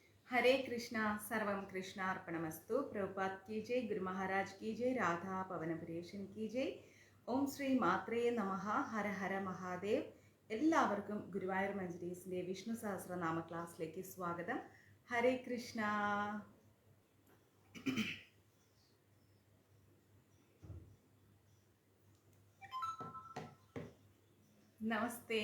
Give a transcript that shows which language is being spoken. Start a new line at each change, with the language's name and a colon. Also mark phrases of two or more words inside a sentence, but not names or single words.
Sanskrit: हरे कृष्णा सर्वम कृष्णार्पणमस्तु.
Hindi: प्रभुपाद की जय, गुरु महाराज की जय, राधा പവനപുരേശൻ की जय.
Sanskrit: ഓം ശ്രീ മാത്രേ നമഃ. ഹര ഹര മഹാദേവ്.
Malayalam: എല്ലാവർക്കും ഗുരുവായൂർ മഞ്ജരീസിൻ്റെ വിഷ്ണു സഹസ്രനാമ ക്ലാസ്സിലേക്ക് സ്വാഗതം. ഹരേ കൃഷ്ണ. നമസ്തേ.